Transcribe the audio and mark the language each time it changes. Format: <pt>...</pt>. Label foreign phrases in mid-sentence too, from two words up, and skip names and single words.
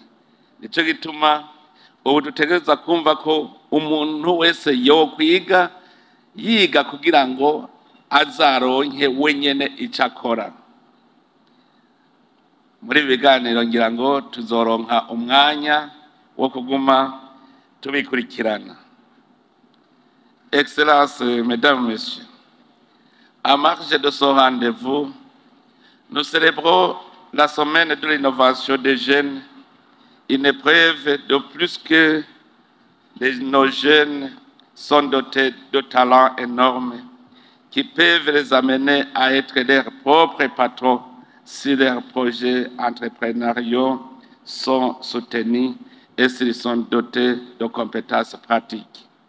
<rn>Nico gituma ubu dutegereza kumva ko umuntu wese yokwiga yiga kugira ngo azaronke wenyene ico akora. Muri biganiro ngira ngo tuzoronka umwanya wo kuguma tubikurikirana.</rn> <fr>Excellences, Mesdames, Messieurs, à marge de ce rendez-vous, nous célébrons la semaine de l'innovation des jeunes, une épreuve de plus que nos jeunes sont dotés de talents énormes qui peuvent les amener à être leurs propres patrons si leurs projets entrepreneuriaux sont soutenus et s'ils sont dotés de compétences pratiques.</fr>